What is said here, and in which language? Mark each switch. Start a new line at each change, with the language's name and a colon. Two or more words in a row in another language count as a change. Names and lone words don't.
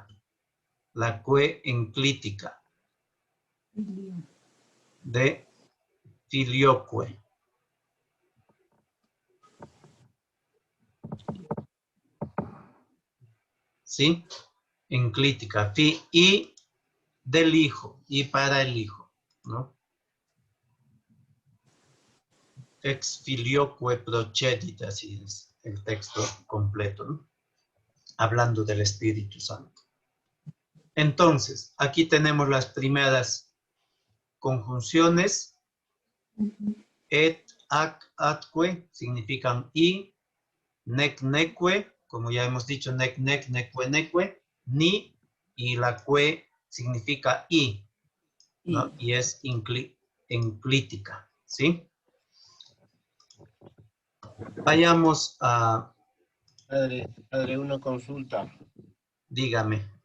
Spanish: La que enclítica de filioque. ¿Sí? Enclítica. Y del hijo. Y para el hijo, ¿no?
Latin: Ex filioque procedit,
Spanish: así es el texto completo, ¿no? Hablando del Espíritu Santo. Entonces, aquí tenemos las primeras conjunciones.
Latin: Et, ac, atque
Spanish: significan y.
Latin: Nec, neque,
Spanish: como ya hemos dicho,
Latin: nec, nec, neque, neque.
Spanish: Ni, y la que significa y, ¿no? Y es enclítica, ¿sí? Vayamos a... Padre, una consulta. Dígame.